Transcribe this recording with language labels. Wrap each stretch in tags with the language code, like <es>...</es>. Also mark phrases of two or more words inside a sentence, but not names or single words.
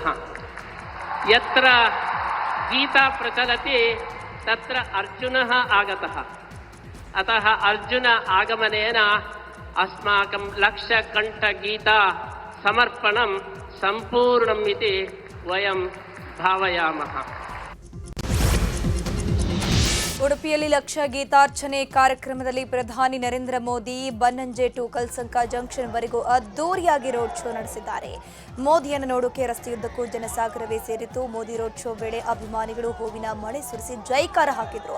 <sa>यत्र गीता प्रचलति तत्र अर्जुनः आगतः, अतः अर्जुन आगमनेन अस्माकं लक्षकण्ठगीता समर्पणं सम्पूर्णम् इति वयं भावयामः।</sa> <kn>ಉಡುಪಿಯಲ್ಲಿ ಲಕ್ಷ ಗೀತಾರ್ಚನೆ ಕಾರ್ಯಕ್ರಮದಲ್ಲಿ ಪ್ರಧಾನಿ ನರೇಂದ್ರ ಮೋದಿ ಬನ್ನಂಜೆ ಟು ಕಲ್ಸಂಕ ಜಂಕ್ಷನ್ ವರೆಗೂ ಅದ್ದೂರಿಯಾಗಿ ರೋಡ್ ಶೋ ನಡೆಸಿದ್ದಾರೆ. ಮೋದಿಯನ್ನು ನೋಡೋಕೆ ರಸ್ತೆಯುದ್ದಕ್ಕೂ ಜನಸಾಗರವೇ ಸೇರಿತ್ತು. ಮೋದಿ ರೋಡ್ ಶೋ ವೇಳೆ ಅಭಿಮಾನಿಗಳು ಹೂವಿನ ಮಳೆ ಸುರಿಸಿ ಜೈಕಾರ ಹಾಕಿದ್ರು.</kn>